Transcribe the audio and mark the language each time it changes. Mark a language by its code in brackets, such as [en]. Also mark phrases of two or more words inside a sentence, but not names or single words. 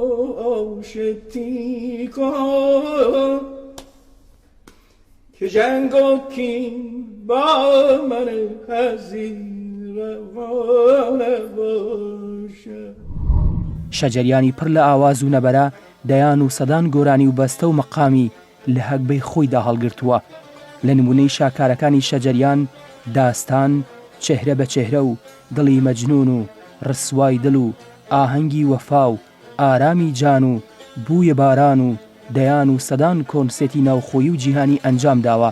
[fa] آشتی کن که جنگ و کین با من حزین روا نباشد. [ckb] شەجەریانی پڕ لە ئاواز و نەبەرە دەیان و سەدان گۆرانی و بەستە و مەقامی لە هەگبەی خۆیدا هەڵگرتووە. لە نمونەی شاکارەکانی شەجەریان داستان، چێهرە بە چێهرە و دڵی مەجنون و ڕسوای دڵ و ئاهەنگی وەفا و ئارامی جان و بوویە باران و دەیان و سەدان کۆنسێتی ناوخۆیی و جیهانی ئەنجام داوە.